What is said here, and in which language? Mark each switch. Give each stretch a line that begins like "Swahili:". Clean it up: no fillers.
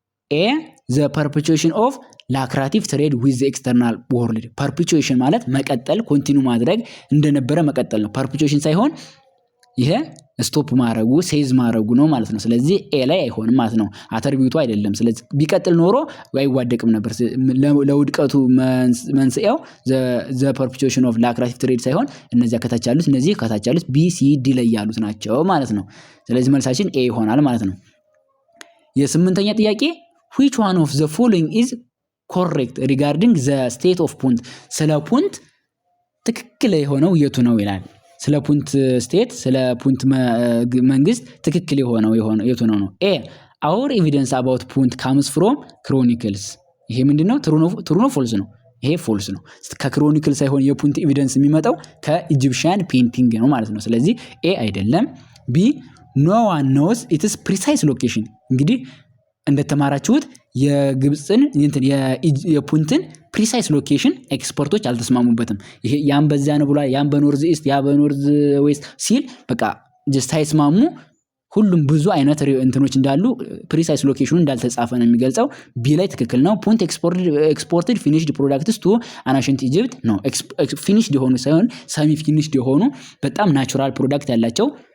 Amharic: ኤ
English: the perpetuation of lucrative trade with the external world
Amharic: perpetuation ማለት መቀጠል ኮንቲኒው ማድረግ እንደነበረ መቀጠል ነው። perpetuation ሳይሆን ይሄ ስቶፕ ማድረጉ ሴዝ ማድረጉ ነው ማለት ነው። ስለዚህ ኤ ላይ አይሆንም ማለት ነው። አትሪቢዩቱ አይደለም። ስለዚህ ቢቀጥል ኖሮ አይዋደቅም ነበር። ለውድቀቱ መንስኤው
English: the perpetuation of lucrative trade
Amharic: ሳይሆን እነዚህ ከታች ያሉት ቢ ሲ ዲ ላይ ያሉት ናቸው ማለት ነው። ስለዚህ መልሳችን ኤ ይሆናል ማለት ነው። የስምንተኛ ጥያቄ
English: which one of the following is correct regarding the state of punt
Amharic: ስለ ፑንት ትክክል የሆነው የቱ ነው ይላል። ስለ ፑንት ስቴት ስለ ፑንት መንግስት ትክክል የሆነው የቱ ነው?
English: ኤ our evidence about punt comes from chronicles
Amharic: ይሄ ምንድነው? ትሩ ነው ፎልስ ነው? ይሄ ፎልስ ነው። ከክሮኒክል ሳይሆን የፑንት ኤቪደንስ የሚመጣው ከኢጂፕሽያን ፔይንቲንግ ነው ማለት ነው። ስለዚህ ኤ አይደለም። ቢ
English: no one knows its precise location
Amharic: እንግዲህ እንደተማራችሁት የግብጽን የፑንትን ፕሪሳይስ ሎኬሽን ኤክስፐርቶች አልተስማሙበትም። ይሄ ያን በዚያ ነው ብሏል፣ ያን በኖርዝ ኢስት ያ በኖርዝ ዌስት ሲል በቃ ጀስት ሳይስማሙ ሁሉም ብዙ አይነት እንትኖች እንዳሉ ፕሪሳይስ ሎኬሽኑ እንዳልተጻፈ ነው የሚገልጸው። ቢ ላይ ትክክል ነው።
English: ፑንት ኤክስፖርትድ ፊኒሽድ ፕሮዳክትስ ቱ አናሽንት ኢጂፕት
Amharic: ነው። ፊኒሽድ የሆኑ ሳይሆን ሰሚ ፊኒሽድ የሆኑ በጣም ናቹራል ፕሮዳክት ያላቸው